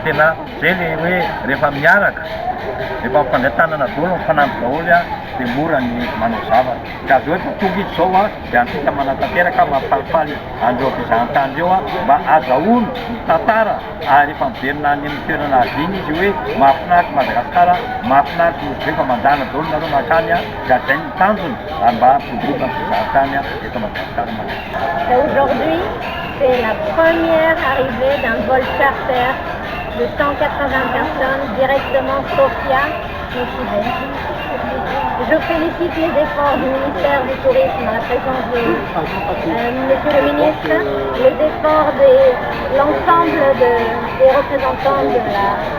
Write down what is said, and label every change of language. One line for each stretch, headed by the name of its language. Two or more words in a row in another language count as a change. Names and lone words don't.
Malagasy: tena zay le hoe rehefa miaraka rehefa mifandray tanana daholo mifanampy daholo dia mora ny manao zavatra ka zao efa tonga izy zao dia antsika manatanteraka mampalifaly andreo fizahan-tany ireo mba azahoany ny tantara ary efa miverina any amin'ny toerana adiny izy hoe mahafinaritra Madagasikara mahafinaritra Nosy Be fa mandana daholo nareo makany ka zay ny tanjony mba hampidobona ny fizahan-tany eto Madagasikara.
French: Aujourd'hui, c'est la première arrivée d'un vol charter de 180 personnes directement Sofia, Nosy Be. Je félicite les efforts du ministère du Tourisme à la présence de Monsieur le ministre, les efforts de l'ensemble des représentants de la